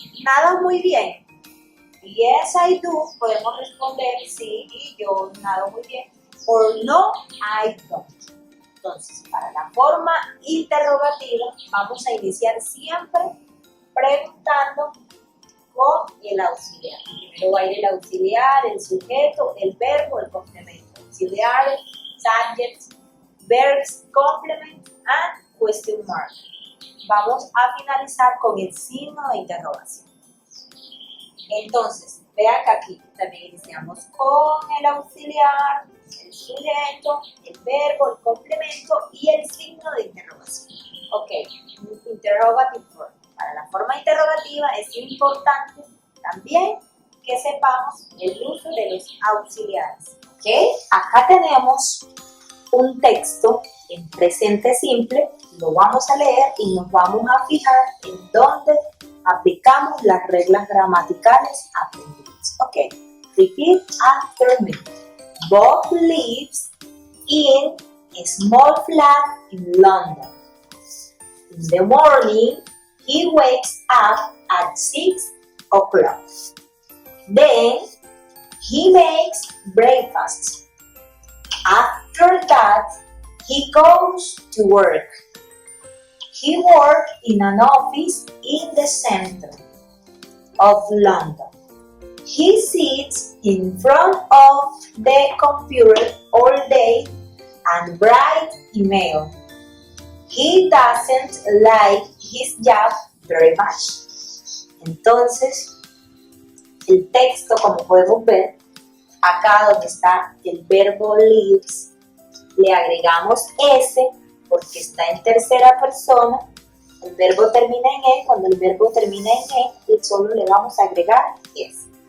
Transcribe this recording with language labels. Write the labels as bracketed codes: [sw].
[es] ¿Nadas muy bien? [en] Yes, I do. [es] Podemos responder sí y yo nado muy bien. [en] Or no, I don't. [es] Entonces, para la forma interrogativa, vamos a iniciar siempre preguntando con el auxiliar. Primero va a ir el auxiliar, el sujeto, el verbo, el complemento. [en] Auxiliares, subjects, verbs, complement and question mark. [es] Vamos a finalizar con el signo de interrogación. Entonces, vean que aquí también iniciamos con el auxiliar, el sujeto, el verbo, el complemento y el signo de interrogación. Ok, [en] interrogative form. [es] Para la forma interrogativa es importante también que sepamos el uso de los auxiliares. Ok, acá tenemos un texto en presente simple, lo vamos a leer y nos vamos a fijar en dónde aplicamos las reglas gramaticales aprendidas. Ok, [en] repeat after me. Bob lives in a small flat in London. In the morning, he wakes up at 6 o'clock. Then, he makes breakfast. After that, he goes to work. He works in an office in the center of London. He sits in front of the computer all day and writes email. He doesn't like his job very much. [es] Entonces, el texto, como podemos ver, acá donde está el verbo lives, le agregamos S porque está en tercera persona. El verbo termina en E. Cuando el verbo termina en E, solo le vamos a agregar S.